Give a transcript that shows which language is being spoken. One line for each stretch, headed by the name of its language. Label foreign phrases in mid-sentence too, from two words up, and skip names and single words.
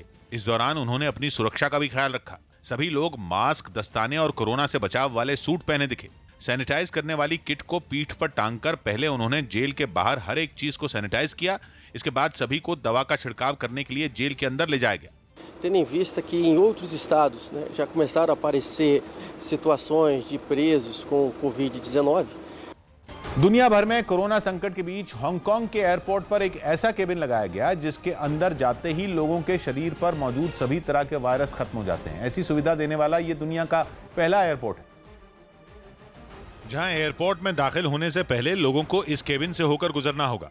Hindi: इस दौरान उन्होंने अपनी सुरक्षा का भी ख्याल रखा। सभी लोग मास्क, दस्ताने और कोरोना से बचाव वाले सूट पहने दिखे। सैनिटाइज करने वाली किट को पीठ पर टांगकर पहले उन्होंने जेल के बाहर हर एक चीज को सैनिटाइज किया। इसके बाद सभी को दवा का छिड़काव करने के लिए जेल के अंदर ले जाया गया।
Portuguese: Tendo em vista que em outros estados, né, já começaram a aparecer situações de presos com Covid-19.
Hindi: दुनिया भर में कोरोना संकट के बीच हांगकांग के एयरपोर्ट पर एक ऐसा केबिन लगाया गया जिसके अंदर जाते ही लोगों के शरीर पर मौजूद सभी तरह के वायरस खत्म हो जाते हैं। ऐसी सुविधा देने वाला ये दुनिया का पहला एयरपोर्ट है। जहां एयरपोर्ट में दाखिल होने से पहले लोगों को इस केबिन से होकर गुजरना होगा।